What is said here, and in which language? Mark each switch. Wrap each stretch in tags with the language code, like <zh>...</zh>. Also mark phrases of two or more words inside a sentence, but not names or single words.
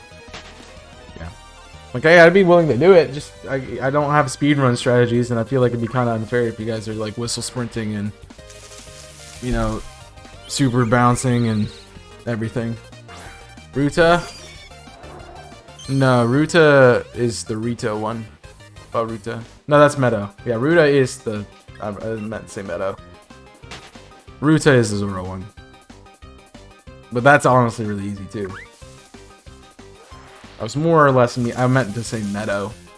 <en>Yeah. Like, I'd be willing to do it, just I don't have speedrun strategies, and I feel like it'd be kind of unfair if you guys are, like, whistle sprinting and, you know, super bouncing and everything. Ruta? No, Ruta is the Rito one. Oh, Ruta. No, that's Meadow. Yeah, Ruta is the... I meant to say Meadow. Ruta is the Zoro one. But that's honestly really easy, too. I was more or less... I meant to say Meadow.</en>